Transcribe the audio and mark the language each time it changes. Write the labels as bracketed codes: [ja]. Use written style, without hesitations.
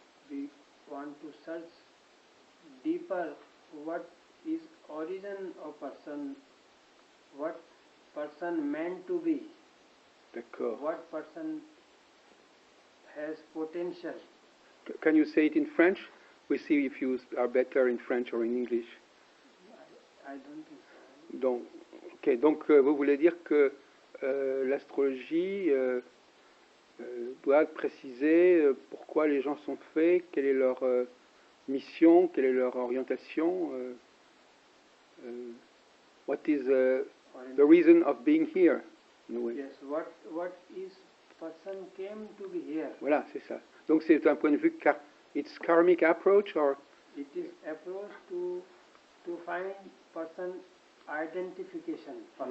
[en] We want to search deeper what is origin of person, what person meant to be, [fr] D'accord. [en] what person has potential. Can you say it in French? We see if you are better in French or in English. I don't think so. [fr] Donc, okay. Donc vous voulez dire que l'astrologie doit préciser pourquoi les gens sont faits, quelle est leur mission, quelle est leur orientation. [en] What is the reason of being here? In a way. Yes, what is person came to be here. [fr] Voilà, c'est ça. Donc c'est un point de vue [en] it's karmic approach or it is approach to find person identification first.